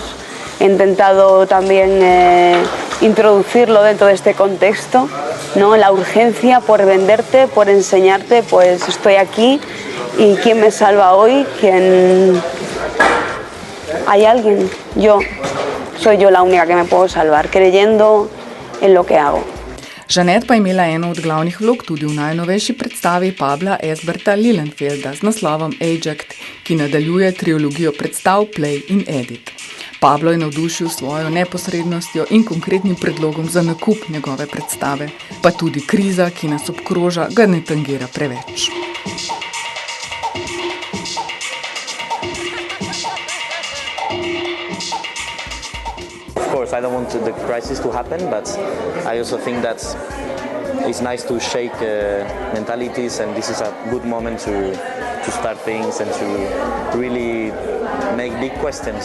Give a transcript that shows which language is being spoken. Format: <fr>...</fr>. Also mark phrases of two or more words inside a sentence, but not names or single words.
<es>He intentado también introducirlo dentro de este contexto, ¿no? La urgencia por venderte, por enseñarte, pues estoy aquí y ¿quién me salva hoy? Hay alguien, soy yo la única que me puedo salvar, creyendo en lo que hago.</es> <sl>Žanet pa je imela eno od glavnih vlog tudi v najnovejši predstavi Pabla Esberta Lilienfelda z naslovom Ajax, ki nadaljuje trilogijo predstav Play in Edit. Pablo je navdušil svojo neposrednostjo in konkretnim predlogom za nakup njegove predstave, pa tudi kriza, ki nas obkroža, ga ne tangira preveč.</sl> <en>I don't want the crisis to happen, but I also think that it's nice to shake mentalities, and this is a good moment to start things and to really make big questions.</en>